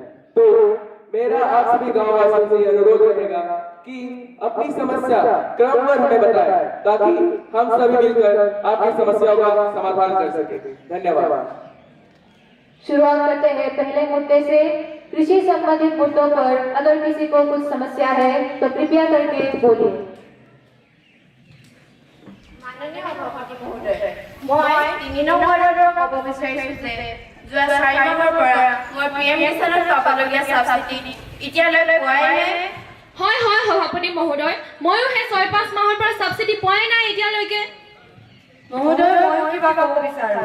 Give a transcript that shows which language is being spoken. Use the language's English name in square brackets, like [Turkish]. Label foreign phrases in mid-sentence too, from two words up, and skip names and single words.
[Hindi] तो मेरा आप सभी गांववासियों से अनुरोध रहेगा कि अपनी समस्या क्रमवार हमें बताएं ताकि हम सभी मिलकर आपकी समस्याओं का समाधान कर सकें। धन्यवाद। शुरुआत करते हैं पहले मुद्दे से। कृषि संबंधित मुद्दों पर अगर किसी को कुछ समस्या है तो कृपया करके बोलिए। माननीय सभापति महोदय, [Assamese] মই 3 নং ৱাৰ্ডৰ ক'ব বিচাৰিছোঁ যে যোৱা 4 মাহৰ পৰা মই PM কিষাণত পাবলগীয়া সাবসিডি এতিয়ালৈ পোৱাই নাই। হয় হয় সভাপতি মহোদয়, ময়ো সেই 6-5 মাহৰ পৰা সাবসিডি পোৱাই নাই এতিয়ালৈকে। মহোদয়, মই কিবা ক'ব বিচাৰো।